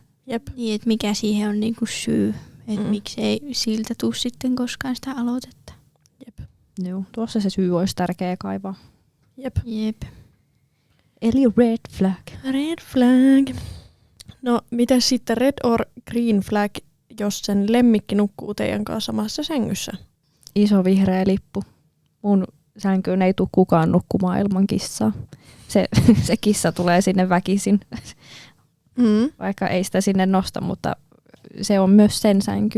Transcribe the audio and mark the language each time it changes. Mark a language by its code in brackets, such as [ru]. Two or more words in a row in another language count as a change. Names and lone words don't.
[fi] Jep. Niin, että mikä siihen on niinku syy, että miksi ei siltä tule sitten koskaan sitä aloitetta. Jep. Joo, tuossa se syy olisi tärkeä kaivaa. Jep. [en] Eli red flag. Red flag. [fi] No, miten sitten [en] red or green flag, [fi] jos sen lemmikki nukkuu teidän kanssa samassa sängyssä? Iso vihreä lippu. Mun sänkyyn ei tule kukaan nukkumaan ilman kissaa. Se kissa tulee sinne väkisin, vaikka ei sitä sinne nosta, mutta se on myös sen sänky.